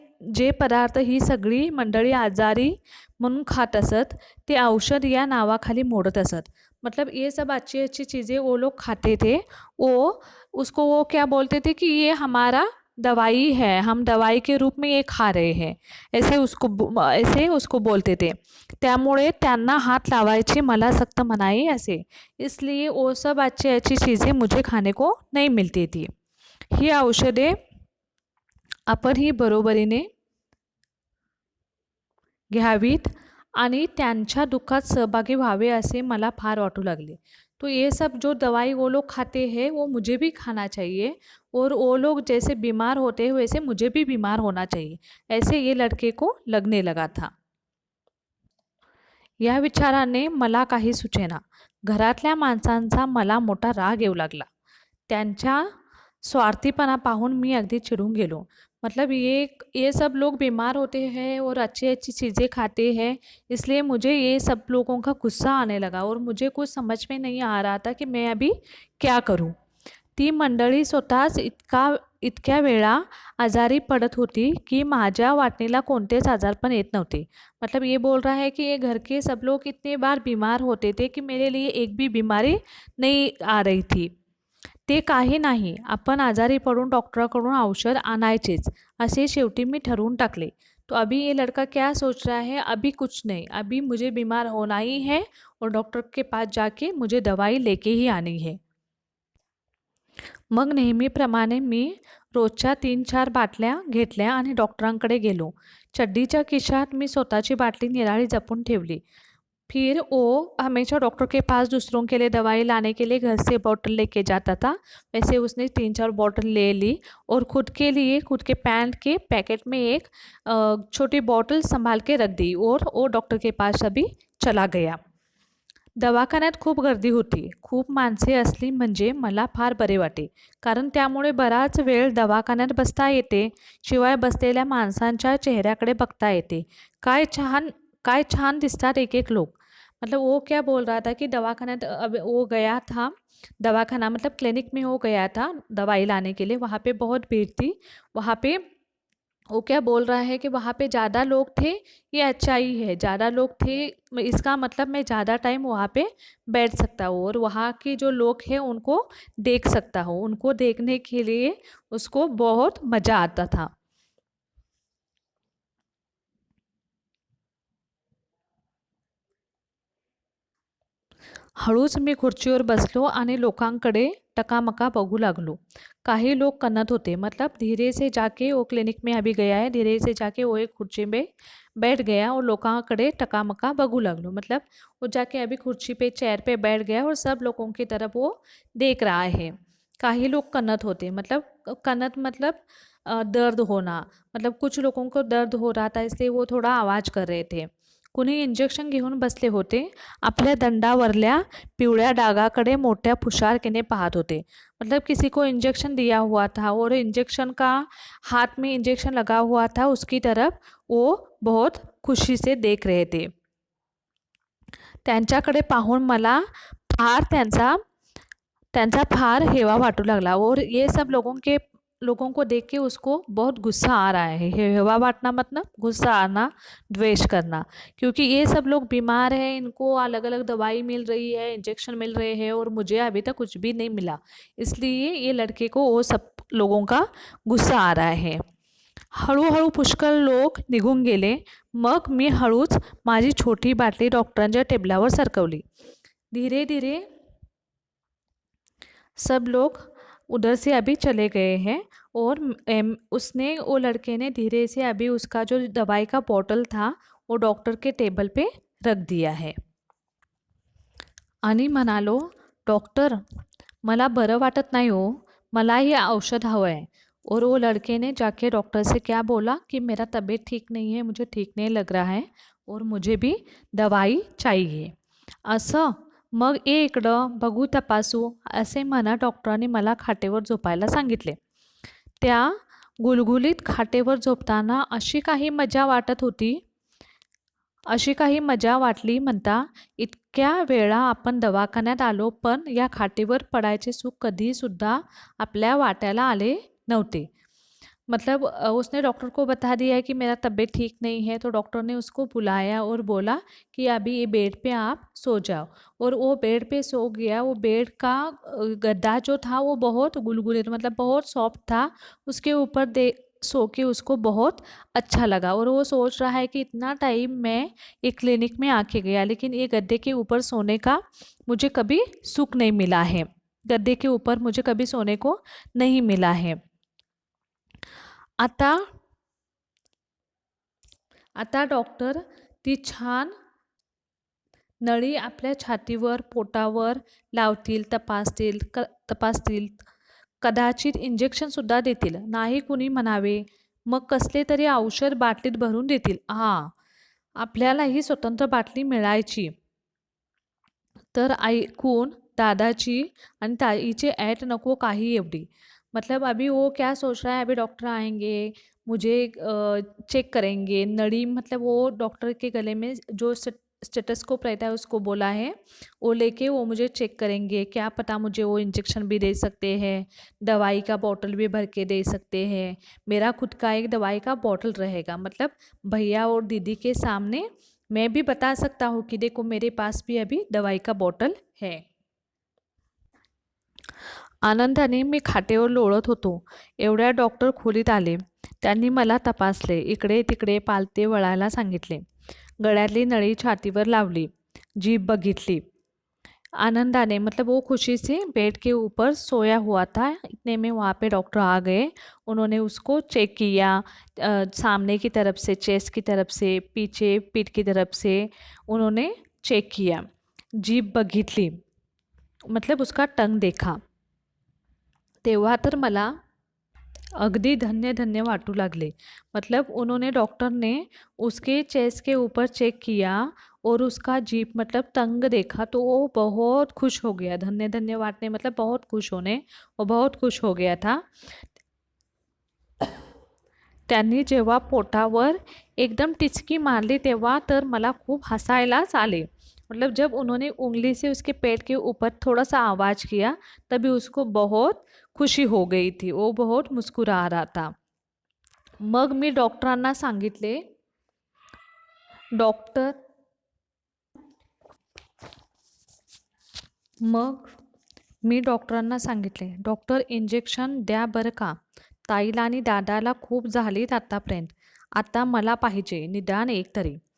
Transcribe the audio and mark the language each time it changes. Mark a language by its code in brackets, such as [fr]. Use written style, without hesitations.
[mr] जे पदार्थ ही सगळी मंडळी आजारी म्हणून खात असत, ते औषध या नावाखाली मोडत असत। [hi] मतलब ये सब अच्छी अच्छी चीज़ें वो लोग खाते थे। वो क्या बोलते थे कि ये हमारा दवाई है, हम दवाई के रूप में ये खा रहे हैं, ऐसे उसको बोलते थे। [mr] त्यामुळे त्यांना हात लावायची मला सख्त मनाई असे, [hi] इसलिए वो सब अच्छी अच्छी चीज़ें मुझे खाने को नहीं मिलती थी। [mr] ही औषधे आपणही बरोबरीने घ्यावीत आणि त्यांच्या दुःखात सहभागी व्हावे असे मला फार वाटू लागले। [hi] तो ये सब जो दवाई वो लोग खाते हैं वो मुझे भी खाना चाहिए, और वो लोग जैसे बीमार होते हैं वैसे मुझे भी बीमार होना चाहिए, ऐसे ये लड़के को लगने लगा था। [mr] या विचाराने मला काही सुचेना। घरातल्या माणसांचा मला मोठा राग येऊ लागला। त्यांच्या स्वार्थीपणा पाहून मी अगदी चिढ़ून गेलो। [hi] मतलब ये सब लोग बीमार होते हैं और अच्छी अच्छी चीज़ें खाते हैं, इसलिए मुझे ये सब लोगों का गुस्सा आने लगा और मुझे कुछ समझ में नहीं आ रहा था कि मैं अभी क्या करूं। [mr] ती मंडळी स्वतःच इतक्या वेळा आजारी पड़त होती कि माझ्या वाटणीला कोणतेच आजारपण येत नव्हते। [hi] मतलब ये बोल रहा है कि ये घर के सब लोग इतने बार बीमार होते थे कि मेरे लिए एक भी बीमारी नहीं आ रही थी। [mr] ते काही नाही, आपण आजारी पडून डॉक्टराकडून औषध आणायचेच, असे शेवटी मी ठरवून टाकले। [hi] तो अभी ये लड़का क्या सोच रहा है, अभी कुछ नहीं, अभी मुझे बीमार होना ही है और डॉक्टर के पास जाके मुझे दवाई लेके ही आनी है। [mr] मग नेहमीप्रमाणे मी रोजच्या 3-4 बाटल्या घेतल्या आणि डॉक्टरांकडे गेलो। चड्डीच्या खिशात मी स्वतःची बाटली निराळी जपून ठेवली। [hi] फिर वो हमेशा डॉक्टर के पास दूसरों के लिए दवाई लाने के लिए घर से बॉटल लेके जाता था, वैसे उसने 3-4 बॉटल ले ली और खुद के लिए खुद के पैंट के पैकेट में एक छोटी बॉटल संभाल के रख दी और वो डॉक्टर के पास अभी चला गया। [mr] दवाखान्यात खूप गर्दी होती, खूप माणसे असली म्हणजे मला फार बरे वाटे, कारण त्यामुळे बराच वेळ दवाखान्यात बसता येते, शिवाय बसलेल्या माणसांच्या चेहऱ्याकडे बघता येते। काय छान दिसतात एक एक लोग। [hi] मतलब वो क्या बोल रहा था कि दवाखान्यात अब वो गया था, दवाखाना मतलब क्लिनिक में वो गया था दवाई लाने के लिए, वहाँ पे बहुत भीड़ थी। वहाँ पे वो क्या बोल रहा है कि वहाँ पे ज़्यादा लोग थे, ये अच्छा ही है, ज़्यादा लोग थे इसका मतलब मैं ज़्यादा टाइम वहाँ पे बैठ सकता हूँ और वहाँ के जो लोग हैं उनको देख सकता हूँ। उनको देखने के लिए उसको बहुत मज़ा आता था। [mr] हळूच मी खुर्चीवर बसलो आणि लोकांकडे टकामका बघू लागलो। काही लोग कन्नत होते, [hi] मतलब धीरे से जाके वो क्लिनिक में अभी गया है, धीरे से जाके वो एक खुर्ची में बैठ गया और [mr] लोकांकडे टकामका बघू लागलो। [hi] मतलब वो जाके अभी खुर्ची पे चेयर पे बैठ गया और सब लोगों की तरफ वो देख रहा है। [mr] काही लोग कन्नत होते, [hi] मतलब कन्नत मतलब दर्द होना, मतलब कुछ लोगों को दर्द हो रहा था इसलिए वो थोड़ा आवाज़ कर रहे थे। [mr] कुणी इंजेक्शन घेऊन बसले होते, आपल्या दंडावरल्या पिवळ्या डागाकडे मोठ्या फुशारकीने पाहत होते। [hi] मतलब किसी को इंजेक्शन दिया हुआ था और इंजेक्शन का हाथ में इंजेक्शन लगा हुआ था, उसकी तरफ वो बहुत खुशी से देख रहे थे। [mr] त्यांच्याकडे पाहून मला फार त्यांचा त्यांचा फार हेवा वाटू लागला [hi] और ये सब लोगों को देख के उसको बहुत गुस्सा आ रहा है। हेवा बांटना मतलब गुस्सा आना, द्वेष करना, क्योंकि ये सब लोग बीमार हैं, इनको अलग अलग दवाई मिल रही है, इंजेक्शन मिल रहे हैं और मुझे अभी तक कुछ भी नहीं मिला, इसलिए ये लड़के को वो सब लोगों का गुस्सा आ रहा है। [mr] हळूहळू पुष्कळ लोक निघून गेले। मग मी हळूच माझी छोटी बाटली डॉक्टरांच्या टेबलावर सरकवली। [hi] धीरे धीरे सब लोग उधर से अभी चले गए हैं और उसने वो लड़के ने धीरे से अभी उसका जो दवाई का बॉटल था वो डॉक्टर के टेबल पे रख दिया है। [mr] आणि म्हणालो, डॉक्टर मला बरं वाटत नाही हो, मला ये औषध हवं आहे। [hi] और वो लड़के ने जाके डॉक्टर से क्या बोला कि मेरा तबीयत ठीक नहीं है, मुझे ठीक नहीं लग रहा है और मुझे भी दवाई चाहिए। [mr] असं मग ये इकडं बघू तपासू असे म्हणत डॉक्टरांनी मला खाटेवर झोपायला सांगितले। त्या गुलगुलीत खाटेवर झोपताना अशी काही मजा वाटली म्हणता इतक्या वेळा आपण दवाखान्यात आलो पण या खाटेवर पडायचे सुख कधीसुद्धा आपल्या वाट्याला आले नव्हते. [hi] मतलब उसने डॉक्टर को बता दिया कि मेरा तबीयत ठीक नहीं है, तो डॉक्टर ने उसको बुलाया और बोला कि अभी ये बेड पे आप सो जाओ। और वो बेड पे सो गया। वो बेड का गद्दा जो था वो बहुत गुलगुले मतलब बहुत सॉफ्ट था। उसके ऊपर दे सो के उसको बहुत अच्छा लगा और वो सोच रहा है कि इतना टाइम मैं एक क्लिनिक में आके गया लेकिन ये गद्दे के ऊपर सोने का मुझे कभी सुख नहीं मिला है, गद्दे के ऊपर मुझे कभी सोने को नहीं मिला है। [mr] आता आता डॉक्टर ती छान नळी आपल्या छातीवर पोटावर लावतील, तपासतील, कदाचित इंजेक्शनसुद्धा देतील. नाही कुणी म्हणावे, मग कसले तरी औषध बाटलीत भरून देतील. आपल्याला ही स्वतंत्र बाटली मिळायची. तर ऐकून दादाची आणि ताईची ऐट नको काही एवढी. [hi] मतलब अभी वो क्या सोच रहा है, अभी डॉक्टर आएंगे मुझे चेक करेंगे नड़ी, मतलब वो डॉक्टर के गले में जो स्टेटस्कोप रहता है उसको बोला है, वो लेके वो मुझे चेक करेंगे, क्या पता मुझे वो इंजेक्शन भी दे सकते हैं, दवाई का बॉटल भी भर के दे सकते हैं। मेरा खुद का एक दवाई का बॉटल रहेगा, मतलब भैया और दीदी के सामने मैं भी बता सकता हूँ कि देखो मेरे पास भी अभी दवाई का बॉटल है। [mr] आनंदाने मी खाटेवर लोळत होतो. एवढ्या डॉक्टर खोलीत आले. त्यांनी मला तपासले, इकडे तिकडे पालथे वळायला सांगितले, गळ्यातली नळी छातीवर लावली, जीभ बघितली. [hi] आनंदाने मतलब वो खुशी से बेड के ऊपर सोया हुआ था। इतने में वहाँ पे डॉक्टर आ गए। उन्होंने उसको चेक किया, सामने की तरफ से, चेस्ट की तरफ से, पीछे पीठ की तरफ से उन्होंने चेक किया, [mr] जीभ बघितली, [hi] मतलब उसका टंग देखा। [mr] तेव्हा तर मला अगदी धन्य धन्य वाटू लागले। [hi] मतलब उन्होंने डॉक्टर ने उसके चेस्ट के ऊपर चेक किया और उसका जीभ मतलब टंग देखा तो वो बहुत खुश हो गया। धन्य धन्य वाटने मतलब बहुत खुश होने, वो बहुत खुश हो गया था। [mr] त्यांनी जेव्हा पोटावर एकदम टिचकी मारली तेव्हा तर मला खूप हसायलाच आले। [hi] मतलब जब उन्होंने उंगली से उसके पेट के ऊपर थोड़ा सा आवाज़ किया तभी उसको बहुत खुशी हो गई थी, वो बहुत मुस्कुरा रहा था। [mr] मग मी डॉक्टरांना सांगितले, डॉक्टर मग मी डॉक्टरांना सांगितले, डॉक्टर इंजेक्शन द्या बरं का, ताईला आणि दादाला खूप झालीत आत्तापर्यंत, आता मला पाहिजे निदान एक तरी।